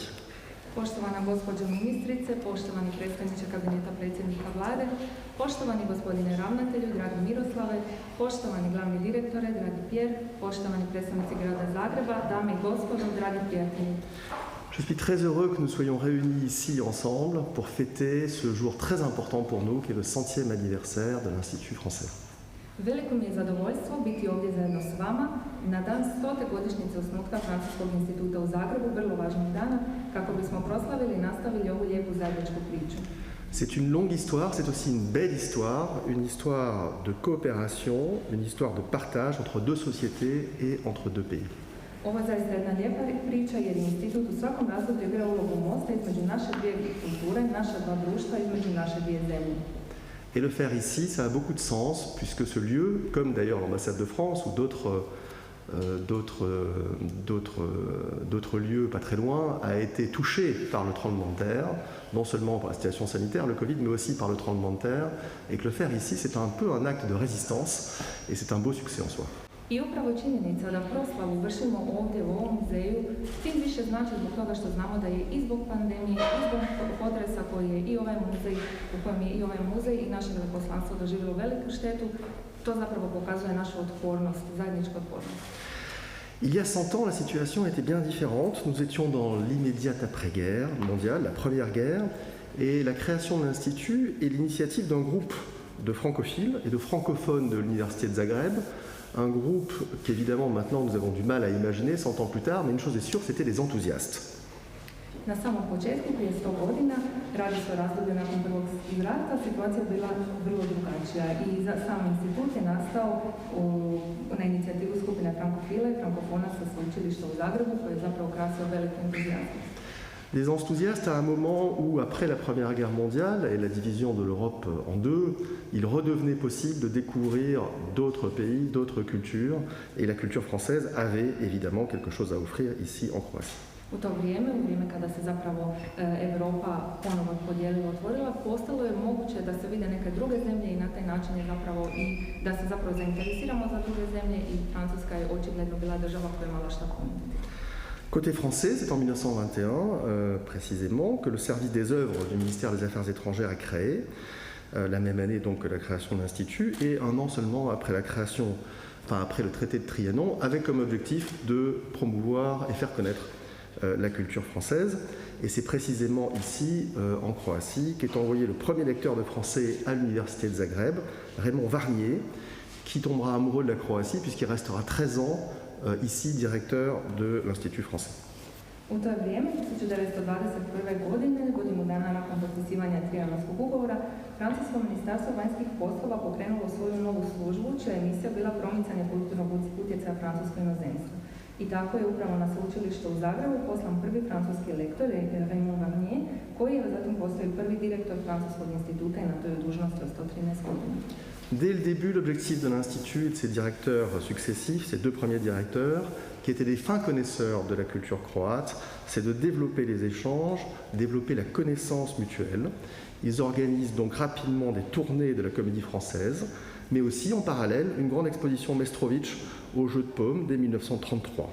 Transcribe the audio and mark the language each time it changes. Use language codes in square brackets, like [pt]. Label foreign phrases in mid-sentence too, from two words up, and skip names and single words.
[hr] Poštovana gospođo ministrice, poštovani predstavniče kabineta predsjednika vlade, poštovani gospodine ravnatelju, dragi Miroslave, poštovani glavni direktore, dragi Pierre, poštovani predstavnici grada Zagreba, dame i gospodo, dragi prijatelji. [fr] Je suis très heureux que nous soyons réunis ici ensemble pour fêter ce jour très important pour nous, qui est le 100e anniversaire de l'Institut français. [hr] Veliko mi je zadovoljstvo biti ovdje zajedno s vama na dan 100. godišnjice osnutka Francuskog instituta u Zagrebu, vrlo važnog dana, kako bismo proslavili i nastavili ovu lijepu zajedničku priču. [fr] C'est une longue histoire, c'est aussi une belle histoire, une histoire de coopération, une histoire de partage entre deux sociétés et entre deux pays. [hr] Ovo je zaista jedna lijepa priča jer je institut u svakom razdoblju igra ulogu mosta između naše dvije kulture, naša dva društva, između naše dvije zemlje. [fr] Et le faire ici, ça a beaucoup de sens, puisque ce lieu, comme d'ailleurs l'ambassade de France ou d'autres lieux pas très loin, a été touché par le tremblement de terre, non seulement par la situation sanitaire, le Covid, mais aussi par le tremblement de terre, et que le faire ici, c'est un peu un acte de résistance, et c'est un beau succès en soi. [hr] I upravo činjenica da proslavu vršimo ovdje u ovom muzeju tim više znači zbog toga što znamo da je i zbog pandemije, i zbog potresa koji je i ovaj muzej, u kojem je i ovaj muzej i naše veleposlanstvo doživjelo veliku štetu, to zapravo pokazuje našu otpornost, zajedničku otpornost. [fr] Il y a 100 ans, la situation était bien différente. Nous étions dans l'immédiate après-guerre mondiale, la première guerre, et la création de l'Institut est l'initiative d'un groupe de francophiles et de francophones de l'Université de Zagreb, un groupe qu'évidemment maintenant nous avons du mal à imaginer 100 ans plus tard, mais une chose est sûre, c'était des enthousiastes. [hr] Na samom početku, prije 100 godina, radi se o razdoblju nakon Prvog svjetskog rata, situacija je bila vrlo drugačija i sam institut je nastao na inicijativu skupine frankofila i frankofona sa sveučilišta u Zagrebu, koji je zapravo krasio veliko entuzijazam. [fr] Des enthousiastes à un moment où, après la Première Guerre mondiale et la division de l'Europe en deux, il redevenait possible de découvrir d'autres pays, d'autres cultures, et la culture française avait évidemment quelque chose à offrir ici en Croatie. [hr] U to vrijeme kada se zapravo Europa ponovo podijelila, otvorila, postalo je moguće da se vide neke druge zemlje i na taj način je zapravo i da se zapravo zainteresiramo za druge zemlje i Francuska je očigledno bila država koja je imala šta ponuditi. [fr] Côté français, c'est en 1921 précisément que le service des œuvres du ministère des Affaires étrangères est créé, la même année donc que la création de l'Institut, et un an seulement après après le traité de Trianon, avec comme objectif de promouvoir et faire connaître la culture française. Et c'est précisément ici, en Croatie, qu'est envoyé le premier lecteur de français à l'université de Zagreb, Raymond Varnier, qui tombera amoureux de la Croatie puisqu'il restera 13 ans ici directeur de l'Institut français. [hr] U to vrijeme, 1921. godine, godinu dana nakon potpisivanja Trianonskog ugovora, Francusko ministarstvo vanjskih poslova pokrenulo svoju novu službu, čija je misija bila promicanje kulturnog utjecaja francuskog inozemstva. I tako je upravo na sveučilištu u Zagrebu poslan prvi francuski lektor, Raymond Varnier, koji je zatim postao i prvi direktor Francuskog instituta i na toj dužnosti od 113 godina. [fr] Dès le début, l'objectif de l'Institut et de ses directeurs successifs, ses deux premiers directeurs, qui étaient des fins connaisseurs de la culture croate, c'est de développer les échanges, développer la connaissance mutuelle. Ils organisent donc rapidement des tournées de la comédie française, mais aussi en parallèle une grande exposition Mestrovitch au Jeu de Paume dès 1933.